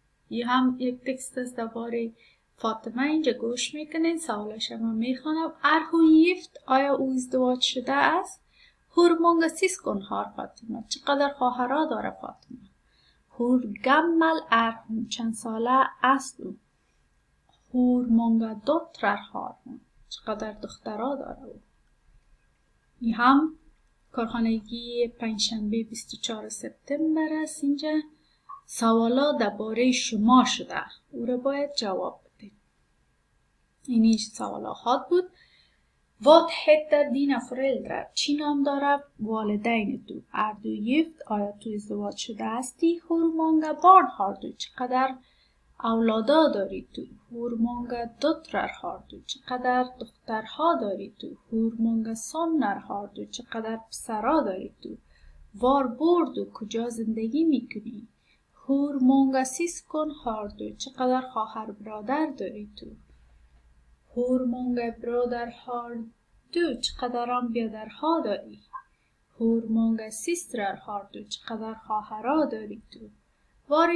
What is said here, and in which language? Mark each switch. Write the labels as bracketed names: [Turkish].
[Persian] این هم یک تکست است درباره فاطمه. اینجا گوش میکنین. سوالش هم میخوانم. [Swedish] Är hon gift? [Persian] آیا او ازدواج شده است؟ [Swedish] Hur många syskon har [Persian] فاطمه؟ چقدر خواهرها داره فاطمه؟ [Swedish] Hur gammal är hon? [Persian] چند ساله است او؟ [Swedish] Hur många döttrar har hon? [Persian] چقدر دخترها داره او؟ این هم کارخانگی پنجشنبه 24 سپتامبر است. اینجا سوالا درباره شما شده. او را باید جواب بدین. این سوالا هات بود. [Swedish] Vad heter dina föräldrar? [Persian] چی نام داره والدین تو؟ [Swedish] Är du gift? [Persian] آیا تو ازدواج شده هستی؟ [Swedish] Hur många barn har du? [Persian] چقدر اولادا داری تو؟ [Swedish] Hur många döttrar har du? [Persian] چقدر دخترها داری تو؟ [Swedish] Hur många söner har du? [Persian] چقدر پسرها داری تو؟ [Swedish] Var bor du? [Persian] کجا زندگی میکنی؟ [Swedish] Hur många syskon har du? [Persian] چقدر خواهر برادر داری تو؟ [Swedish] Hur många bröder har du? [Persian] چقدر هم برادرها داری؟ [Swedish] Hur många systrar har du? [Persian] چقدر خواهرها داری تو؟ [Swedish] Varifrån kommer du? [Persian] از کجا آمدی؟